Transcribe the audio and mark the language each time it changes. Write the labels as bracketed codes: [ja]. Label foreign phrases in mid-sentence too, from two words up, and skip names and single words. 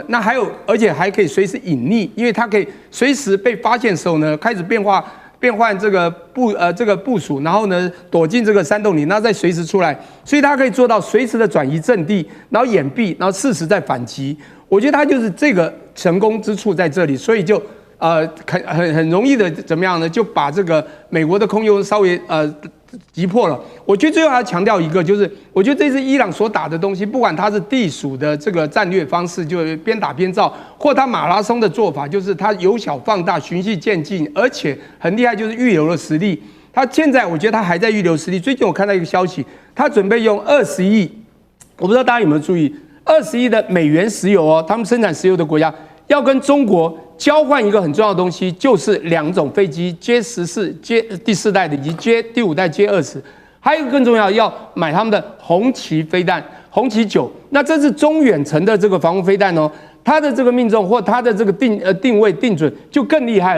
[zh] 那還有，而且還可以隨時隱匿，因為它可以隨時被發現的時候呢，開始變換這個部署，然後呢躲進這個山洞裡，那再隨時出來，所以它可以做到隨時的轉移陣地，然後掩蔽，然後適時再反擊。我覺得它就是這個成功之處在這裡，所以就很容易的怎麼樣呢？就把這個美國的空優稍微擊破了。我覺得最後還要強調一個，就是我覺得這次伊朗所打的東西，不管它是地鼠的這個戰略方式，就邊打邊造，或它馬拉松的做法，就是它由小放大、循序漸進，而且很厲害，就是預留了實力。它現在我覺得它還在預留實力。最近我看到一個消息，它準備用20億，我不知道大家有沒有注意，20億的美元石油哦，他們生產石油的國家要跟中國交換一個很重要的東西，就是2種飛機 J14、第4代的以及第5代 J20，還有一個更重要，要買他們的紅旗飛彈，紅旗9。那這是中遠程的這個防空飛彈哦，它的這個命中或它的這個定位定準就更厲害了。